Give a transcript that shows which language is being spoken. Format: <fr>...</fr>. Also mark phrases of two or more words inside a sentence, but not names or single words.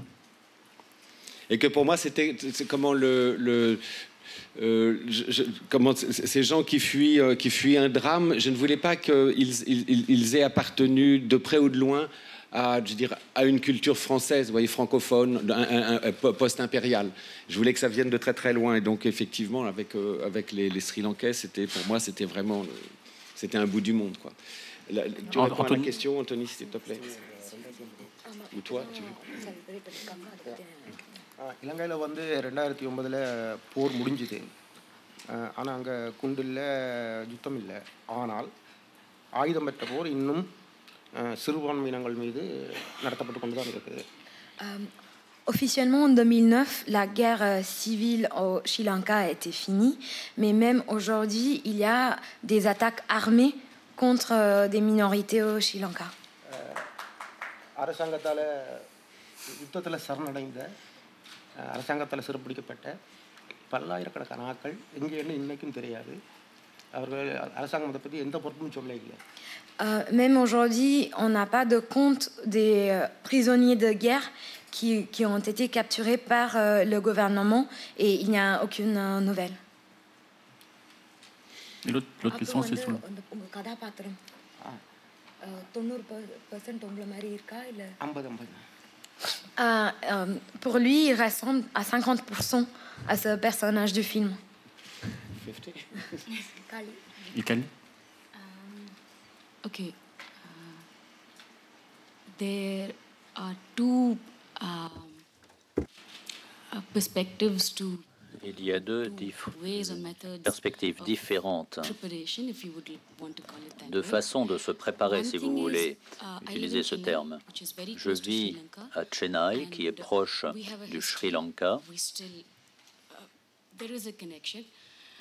<fr>Et que pour moi, c'est comment comment ces gens qui fuient un drame, je ne voulais pas qu'ils aient appartenu de près ou de loin à une culture française, vous voyez, francophone, post-impériale. Je voulais que ça vienne de très très loin. Et donc, effectivement, avec les Sri Lankais, pour moi, c'était vraiment un bout du monde, quoi. Tu réponds à la question, Anthony, s'il te plaît. Ou toi, tu veux?</fr> <ta>இலங்கையில் வந்து 2009 போர் முடிஞ்சுது. ஆனால் அங்கே குண்டு இல்லை, யுத்தம் இல்லை. ஆனால் ஆயுதம் பெற்ற போர் இன்னும் சிறுபான்மையினங்கள் மீது நடத்தப்பட்டு கொண்டு தான் இருக்குது.</ta> <fr>Officiellement, en 2009, la guerre civile au Sri Lanka a été finie, mais même aujourd'hui, il y a des attaques armées contre des minorités au Sri Lanka.</fr> <ta>அரசாங்கத்தால் யுத்தத்தில் சரணடைந்த, அரசாங்கத்தால் சிறைப்பிடிக்கப்பட்ட பல்லாயிரக்கணக்கான ஆட்கள் எங்கேன்னு இன்னைக்கும் தெரியாது. அவர்கள் அரசாங்கம் அதை பற்றி எந்த பொறுப்பும் சொல்ல இல்லை.</ta> <fr>Même aujourd'hui, on n'a pas de compte des prisonniers de guerre qui ont été capturés par le gouvernement, et il n'y a aucune nouvelle. Et l'autre question, c'est sur le... Pour lui, il ressemble à 50% à ce personnage du film. Italie. Okay.</fr> <en>There are two perspectives to.</en> <fr>Il y a deux perspectives différentes, de façon de se préparer, si vous voulez utiliser ce terme. Je vis à Chennai, qui est proche du Sri Lanka.</fr>